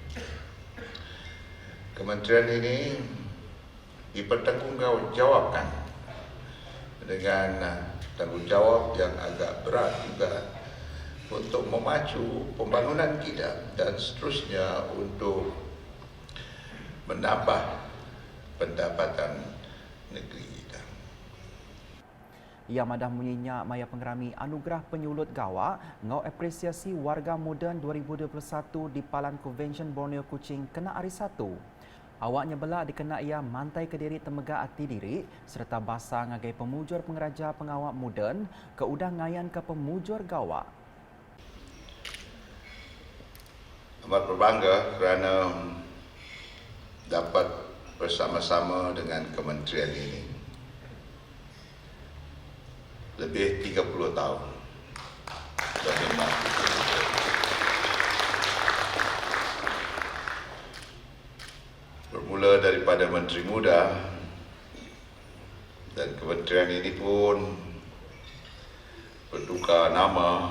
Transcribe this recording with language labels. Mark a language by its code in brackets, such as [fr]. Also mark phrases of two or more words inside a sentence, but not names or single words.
[ms] Kementerian ini dipertanggungjawabkan dengan tanggungjawab yang agak berat juga untuk memacu pembangunan kita dan seterusnya untuk menambah pendapatan negeri kita. [iba] Ia madah menyinya maya pengerami anugerah penyulut gawa ngau apresiasi warga moden 2021 di Palan Convention Borneo Kuching kena hari 1. Awaknya belak dikena ia mantai ke diri temegah ati diri serta basa ngagai pemujur pengeraja pengawak moden ke udah ngayan ke pemujur gawa. [ms] Amat berbangga kerana dapat bersama-sama dengan kementerian ini lebih 30 tahun. Bermula daripada Menteri Muda dan kementerian ini pun bertukar nama.